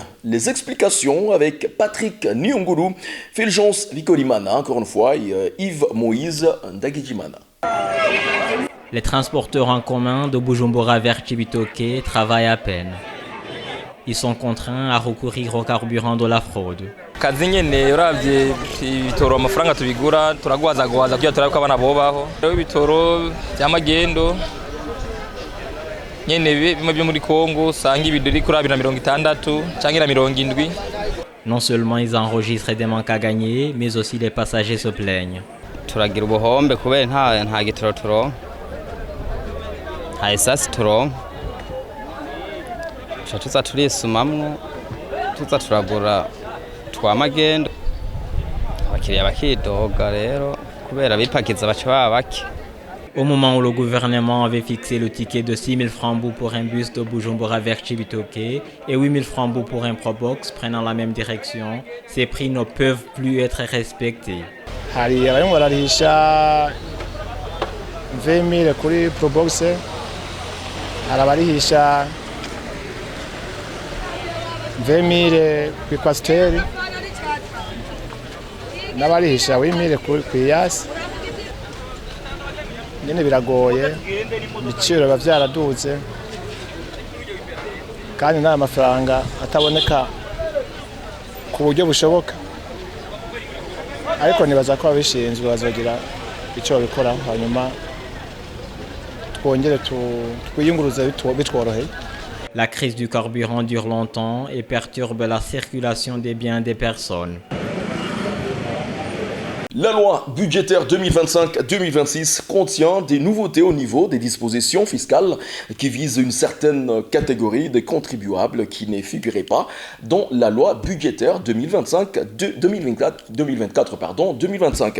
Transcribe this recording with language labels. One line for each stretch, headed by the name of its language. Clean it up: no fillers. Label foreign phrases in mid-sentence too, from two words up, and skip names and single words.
French: Les explications avec Patrick Nyunguru, Fulgence Vikolimana, encore une fois, et Yves Moïse Ndagijimana. Les transporteurs en commun de Bujumbura vers Cibitoke travaillent à peine. Ils sont contraints à recourir au carburant de la fraude.
Rundi: Kazi nyene uravye ibitoro amafaranga tubigura turagwaza kugira turabe ko abana bobaho rero ibitoro by'amagendo nyene bimwe byo muri Kongo sanga ibidori kuri 260 cyangwa 70.
French: Non seulement ils enregistrent des manques à gagner, mais aussi les passagers se plaignent.
Rundi: Turagira ubuhombe kubera nta gitoro turonka nta esasi turonka tuza turisumamwo tuza turagura twamagendo abakiriya bakidoga rero kubera bipakiza baca baba bake.
French: Au moment où le gouvernement avait fixé le ticket de 6 000 francs pour un bus de Bujumbura vers Cibitoke et 8 000 francs pour un Probox prenant la même direction, ces prix ne peuvent plus être respectés.
Rundi: Hari abayungu bararisha 20 000 kuri Probox, hari abarihisha 20 000 kuri Kwasiteri, n'abarihisha 8 000 kuri Yasi. Nyine biragoye, ibiciro biba byaraduze kandi nta mafaranga ataboneka ku buryo bushoboka, ariko nibaza ko abishinzwe bazogira icyo babikora hanyuma twongere twiyunguruze bitworoheye.
French: La crise du carburant dure longtemps et perturbe la circulation des biens des personnes. La loi budgétaire 2025-2026 contient des nouveautés au niveau des dispositions fiscales qui visent une certaine catégorie de contribuables qui ne figuraient pas dans la loi budgétaire 2024-2025.